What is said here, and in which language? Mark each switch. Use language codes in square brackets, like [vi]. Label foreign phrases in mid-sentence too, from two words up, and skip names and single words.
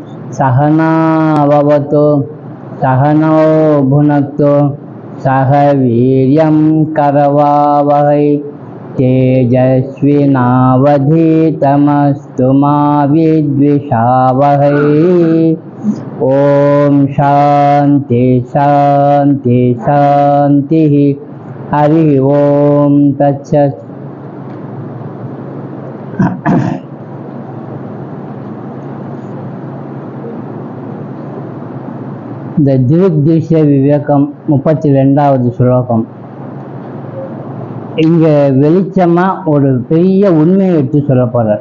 [sa] सहना भवतु सहनौ भुनक्तु सह वीर्यं करवावहै तेजस्विनावधीतमस्तु मा विद्विषावहै। ओम शांति शांति शांति। हरि ओम तत्सत्। [ta] இந்த திருஷ்ய விவேகம் 32வது ஸ்லோகம். இங்க வெளிச்சமா ஒரு பெரிய உண்மையை எடுத்து சொல்ல போறார்.